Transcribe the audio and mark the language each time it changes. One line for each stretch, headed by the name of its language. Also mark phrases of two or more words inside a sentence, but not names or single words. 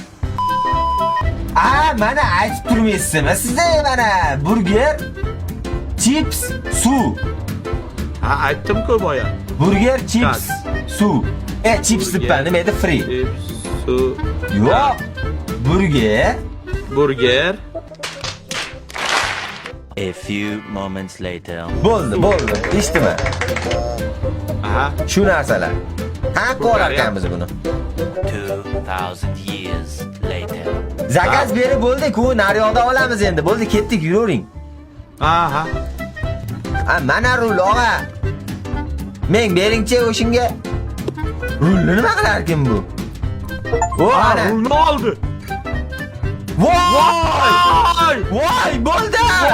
Uzbek: Mana aytib turmaysizmi sizda mana burger, chips, suv. Ha, aytdim-ku boya. Burger, chips, suv. Chips debman, nima edi? Free. Chips, suv. Yo'q. Burger.
English: A few moments later.
Uzbek: Bo'ldi. Eshitdimi? Aha. Shu narsalar. Qanaqa olar ekanmiz buni?
English: 2000 years later.
Uzbek: Zakaz berib bo'ldik-ku, naryoqda olamiz endi. Bo'ldi, ketdik, yuravering. Aha. Mana rul, og'a. Men beringchi o'shinga. Rulni nima qilar ekan bu? Ana. Rulni oldi. Voy, bo'ldi.